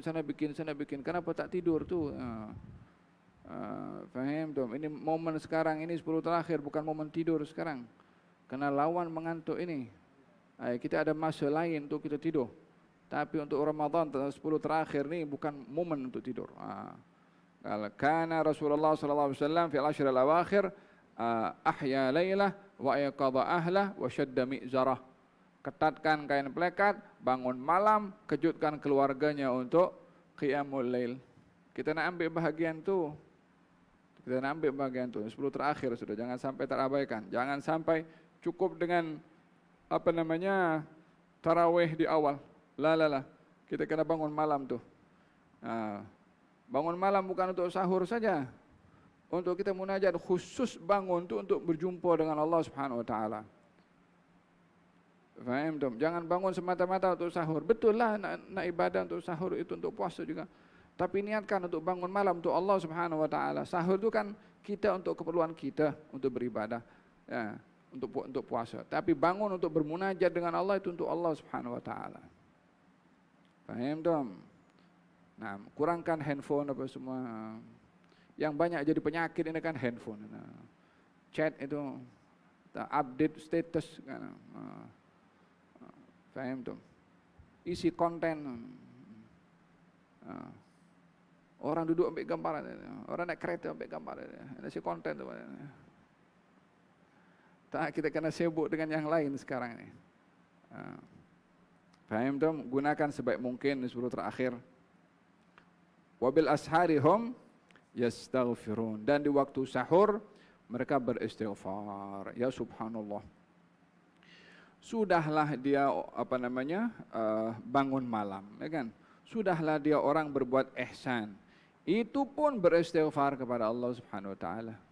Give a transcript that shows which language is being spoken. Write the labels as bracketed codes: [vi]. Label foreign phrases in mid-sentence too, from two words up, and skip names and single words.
[ms] Kenapa tak tidur tu? Faham tu? Ini momen sekarang ini 10 terakhir, bukan momen tidur sekarang. Kena lawan mengantuk ini. Kita ada masa lain untuk kita tidur. Tapi untuk Ramadan 10 terakhir ni bukan momen untuk tidur. [ar] كان رسول الله صلى الله عليه وسلم في العشر الأواخر أحيا ليله وأيقظ أهله وشد مئزره. [ms] Ketatkan kain pelekat, bangun malam, kejutkan keluarganya untuk qiyamul lail. Kita nak ambil bahagian tu. 10 terakhir sudah, jangan sampai terabaikan. Jangan sampai cukup dengan tarawih di awal. La. Kita kena bangun malam tu. Bangun malam bukan untuk sahur saja. Untuk kita munajat, khusus bangun tu untuk berjumpa dengan [ar] الله سبحانه وتعالى. [ms] Faham tak? Jangan bangun semata-mata untuk sahur. Betul lah nak ibadah untuk sahur itu untuk puasa juga. Tapi niatkan untuk bangun malam untuk [ar] الله سبحانه وتعالى. [ms] Sahur itu kan kita untuk keperluan kita untuk beribadah, ya, untuk puasa. Tapi bangun untuk bermunajat dengan Allah itu untuk [ar] الله سبحانه وتعالى. [ms] Faham tak? Nah, kurangkan handphone apa semua. Yang banyak jadi penyakit ini kan handphone. Chat itu, [en] update status [ms] kan. Faham tu? Isi konten. Orang duduk ambil gambar, orang naik kereta ambil gambar, isi konten tu. Tak, kita kena sibuk dengan yang lain sekarang ini. Faham tu? Gunakan sebaik mungkin 10 terakhir. [ar] وبالأسحار هم يستغفرون, [ms] dan di waktu sahur mereka beristighfar. [ar] يا سبحان الله. [ms] Sudahlah dia bangun malam, ya kan? Sudahlah dia orang berbuat ihsan, itu pun beristighfar kepada [ar] الله سبحانه وتعالى.